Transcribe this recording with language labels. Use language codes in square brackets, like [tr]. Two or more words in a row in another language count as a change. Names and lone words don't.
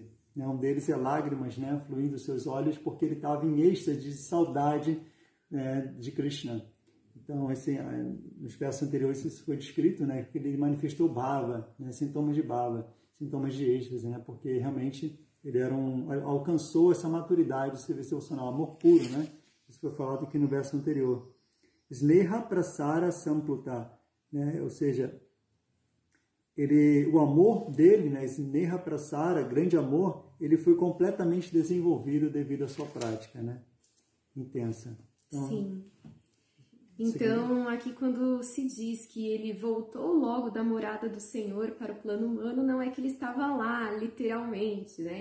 [pt] Um deles é lágrimas, né, fluindo dos seus olhos, porque ele estava em êxtase de saudade de Krishna. Então, nos versos anteriores isso foi descrito, né, que ele manifestou bhava, né, sintomas de bhava, sintomas de êxtase, né, porque realmente ele alcançou essa maturidade do serviço devocional, amor puro, né? Isso foi falado aqui no verso anterior. [sa] स्नेह प्रसर सम्प्लुत, [pt] né, ou seja, o amor dele, né, [sa] स्नेह प्रसर, [pt] grande amor, ele foi completamente desenvolvido devido à sua prática, né, intensa. Então, sim. Então, aqui quando se diz que ele voltou logo da morada do Senhor para o plano humano, não é que ele estava lá, literalmente, né?